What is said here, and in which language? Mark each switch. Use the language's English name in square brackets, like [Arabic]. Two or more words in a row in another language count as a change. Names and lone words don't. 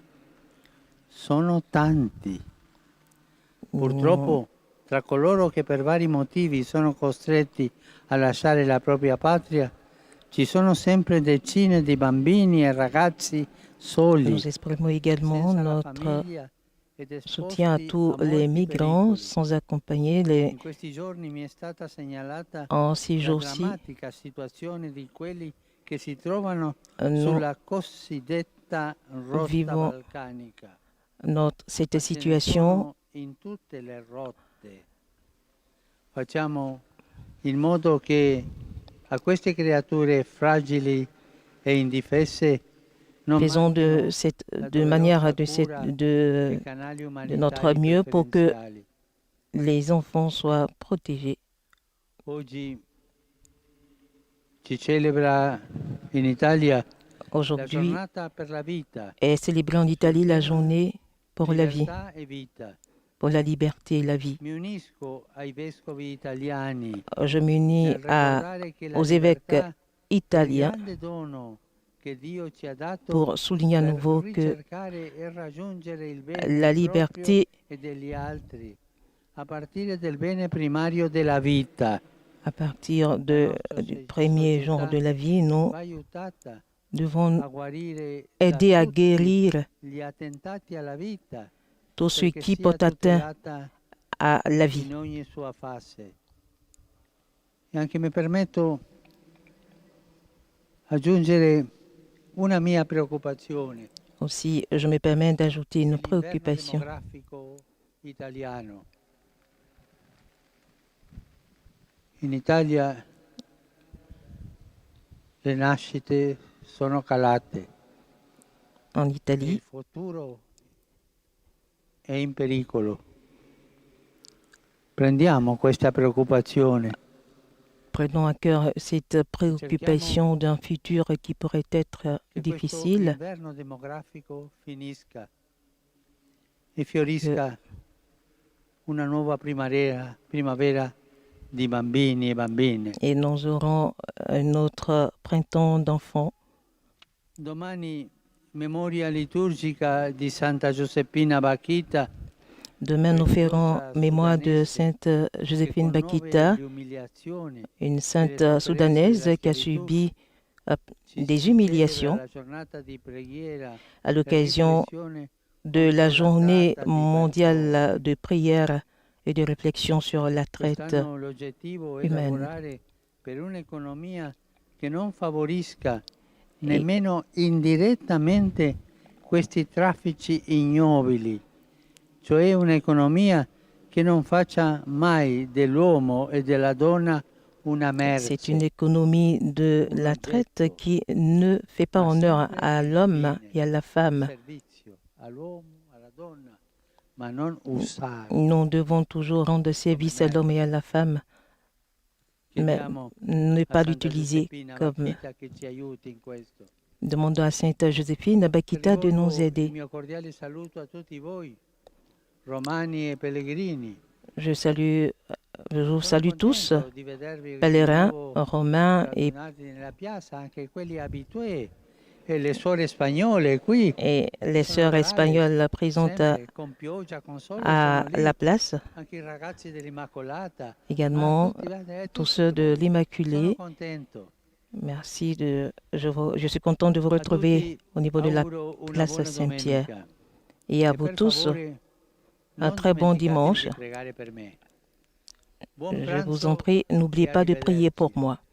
[Italian] Sono tanti. Purtroppo, tra coloro che per vari motivi sono costretti a lasciare la propria patria, ci sono sempre decine di bambini e ragazzi soli, [French] Nous exprimons également [Italian] senza la [French] notre [Italian] famiglia ed [French] soutien à [Italian] esposti [French] tous [Italian] a [French] les [Italian] molti [French] migrants [Italian] pericoli. [French] sans accompagner. [Italian] In questi giorni mi è stata segnalata [French] En ces [Italian] la [French] jours-ci, [Italian] drammatica situazione di quelli che si trovano [French] nous [Italian] sulla cosiddetta rotta [French] vivons [Italian] balcanica, [French] cette [Italian] ma ce ne [French] situation. [Italian] sono in tutte le rotte. Facciamo in modo che a queste creature fragili e indifese non [French] Faisons [Italian] manchino la [French] de manière [Italian] doverosa cura dei canali [French] de notre [Italian] umanitari [French] mieux pour que [Italian] preferenziali. [French] les enfants soient protégés. [Italian] Oggi si celebra in Italia la [French] Aujourd'hui [Italian] giornata per la vita, [French] est célébrée en [Italian] sul [French] Italie la [Italian] tema [French] journée pour la vie, [Italian] libertà e vita. [French] pour la liberté et la vie. [Italian] Mi unisco ai vescovi italiani [French] Je m'unis [Italian] nel ricordare che la [French] aux évêques [Italian] libertà è il [French] italiens [Italian] grande dono che Dio ci ha dato [French] pour souligner à [Italian] per [French] nouveau que [Italian] ricercare e raggiungere il bene [French] la [Italian] proprio [French] liberté, [Italian] e degli altri, a partire del bene primario della vita. [French] à partir [Italian] La [French] du [Italian] nostra [French] premier jour [Italian] società [French] de la vie, nous [Italian] va aiutata [French] devons [Italian] a guarire da [French] aider à [Italian] tutti [French] guérir [Italian] gli attentati alla vita, [French] tous ceux [Italian] perché [French] qui [Italian] sia [French] portent atteinte [Italian] tutelata [French] à la vie. [Italian] in ogni sua fase. E anche mi permetto aggiungere una mia preoccupazione, [French] Aussi, je me permets d'ajouter une [Italian] l'inverno [French] préoccupation. [Italian] demografico italiano. In Italia le nascite sono calate [French] En [Italian] e il [French] Italie, [Italian] futuro è in pericolo. Prendiamo questa preoccupazione, [French] prenons à cœur cette préoccupation d'un futur qui pourrait être [Italian] che questo [French] difficile, [Italian] inverno demografico finisca e fiorisca una nuova primavera di bambini e bambine. [French] et nous aurons un autre printemps d'enfants. [Italian] Domani memoria liturgica di Santa Giuseppina Bakhita, [French] Demain, nous ferons [Italian] religiosa [French] mémoire de [Italian] sudanese, [French] Sainte [Italian] che [French] Joséphine [Italian] conobbe [French] Bakita, [Italian] le umiliazioni [French] une [Italian] e le [French] sainte [Italian] sofferenze [French] soudanaise [Italian] della [French] qui a [Italian] schiavitù. [French] subi [Italian] Ci [French] des [Italian] si [French] humiliations [Italian] celebra la giornata di preghiera [French] à [Italian] e [French] l'occasion [Italian] riflessione [French] de la [Italian] contro la [French] journée [Italian] tratta di [French] mondiale de prière et de réflexion sur la traite [Italian] Quest'anno l'obiettivo è [French] humaine. [Italian] lavorare per un'economia che non favorisca nemmeno indirettamente questi traffici ignobili, cioè un'economia che non faccia mai dell'uomo e della donna una merce. [French] C'est une économie de la traite qui ne fait pas honneur à l'homme et à la femme. [Italian] Servizio all'uomo, alla donna, ma non usare. [French] Nous devons toujours rendre service à l'homme et à la femme, mais [Italian] Chiediamo [French] ne [Italian] a [French] pas [Italian] Santa [French] l'utiliser [Italian] Giuseppina [French] comme... [Italian] Bakhita che ci aiuti in questo. [French] Demandons à Sainte Joséphine Bakita de nous [Italian] Rivolgo il [French] aider. [Italian] mio cordiale saluto a tutti voi, romani e pellegrini. [French] Je vous salue tous, [Italian] Contento di vedervi di [French] pèlerins, [Italian] nuovo [French] romains [Italian] radunati nella piazza, anche quelli abitué e le suore spagnole qui. [French] et les [Italian] Sono [French] sœurs [Italian] rare, [French] espagnoles présentes [Italian] sempre con pioggia, con sole, [French] à [Italian] sono lì. [French] la place. [Italian] Anche i ragazzi dell'Immacolata. [French] Également, [Italian] tutti, [French] tous [Italian] tutti [French] ceux de [Italian] voi. Sono [French] l'Immaculée. [Italian] contento. [French] Merci. Je suis content de vous retrouver au niveau de la [Italian] Auguro una [French] place [Italian] buona [French] Saint-Pierre. [Italian] domenica. [French] Et à [Italian] E [French] vous [Italian] per [French] tous, [Italian] favore, [French] un [Italian] non [French] très bon [Italian] dimenticatevi [French] dimanche. [Italian] di pregare per me. Buon [French] Je vous [Italian] pranzo [French] en prie, n'oubliez [Italian] e [French] pas de prier pour [Italian] arrivederci. [French] moi.